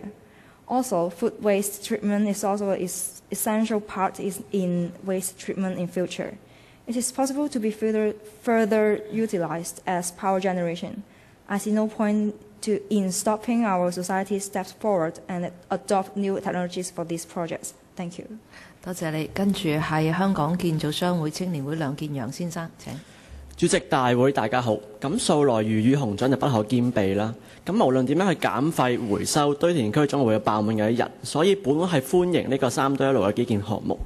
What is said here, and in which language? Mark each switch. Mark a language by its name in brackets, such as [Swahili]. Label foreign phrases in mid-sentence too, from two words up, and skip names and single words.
[English] Also, food waste treatment is also an essential part in waste treatment in future. It is possible to be further utilized as power generation. I see no point in stopping our society's steps forward and adopt new technologies for these projects. Thank you. [Cantonese] 多謝你。跟住係香港建造商會青年會梁建陽先生，請。主席大會大家好，咁素來魚與熊掌就不可兼備啦。咁無論點樣去減廢回收，堆填區總會有爆滿嘅一日，所以本會係歡迎呢個三堆一爐嘅基建項目。